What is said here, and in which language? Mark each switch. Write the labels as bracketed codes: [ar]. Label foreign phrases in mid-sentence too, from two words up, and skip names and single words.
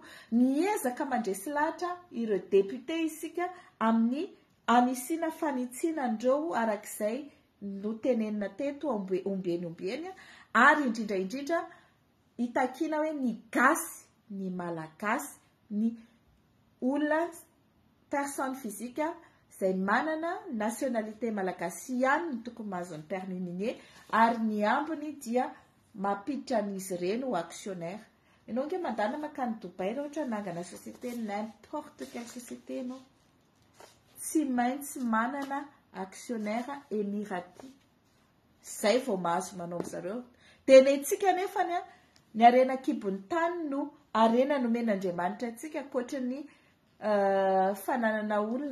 [mg] Miezaka mandresy lahatra ireo député isika amin'ny anisina fanitsiana andreo arak'izay no tenenina teto ombeny ary indrindra hitakiana hoe ny gasy, ny malagasy, ny olona [fr] personne physique [mg] izay manana nationalité malagasy ihany ny tokony mahazo ny [fr] permis minier, [mg] ary ny ambiny dia mampiditra an'izy ireny ho actionnaire. Ianao nge mandana makany Dubai raha ohatra nangana société [fr] n'importe quelle société [mg] ianao, tsy maintsy manana [fr] actionnaire émirati. [mg] Zay vao mahazo manao zareo. Dia nentsika nefa ny arena kibon'ny tany no arena nomen'Andriamanitra antsika ankoatra ny fananana olona.